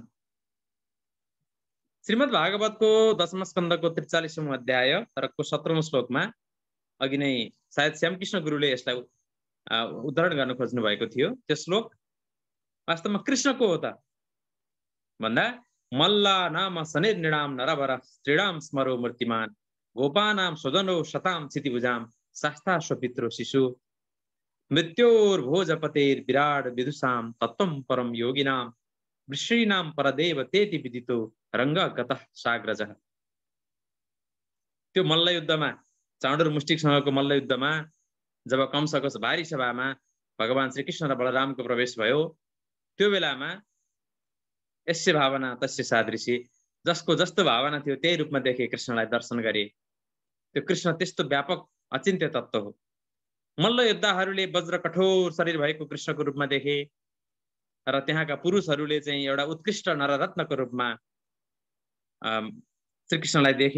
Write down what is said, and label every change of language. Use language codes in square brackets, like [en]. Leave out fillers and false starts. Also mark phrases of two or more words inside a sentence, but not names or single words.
[ne] श्रीमद् भागवतको 10औं स्कन्धको 43औं अध्याय र 17औं श्लोकमा अघि नै सायद श्यामकृष्ण गुरुले यसलाई उद्धरण गर्न खोज्नु भएको थियो। त्यो श्लोक वास्तवमा कृष्णको हो त भन्दा [sa] मल्ला नाम सनिर्निणाम नरवर श्रीराम स्मरो मूर्तिमान गोपानाम स्वजनो शताम क्षितिभुजाम शास्ता स्वपित्रो शिशु मृत्योर्भोजपतेर विराट विदुषाम तत्वं परम योगिनाम वृषीणाम परदेव तेति विदितो रङ्गगतः साग्रजः। [ne] त्यो मल्ल युद्धमा चाँडुर मुष्टिकसँगको मल्ल युद्धमा जब कंसको भारी सभामा भगवान श्रीकृष्ण र बलरामको प्रवेश भयो त्यो बेलामा [sa] यस्य भावना तस्य सादृशी, [ne] जसको जस्तो भावना थियो त्यही रूपमा देखे कृष्णलाई दर्शन गरे। त्यो कृष्ण त्यस्तो व्यापक अचिन्त्य तत्त्व हो। मल्ल योद्धाहरूले वज्र कठोर शरीर भएको कृष्णको रूपमा देखे र त्यहाँका पुरुषहरूले चाहिँ एउटा उत्कृष्ट नररत्नको रूपमा श्रीकृष्णलाई देखे।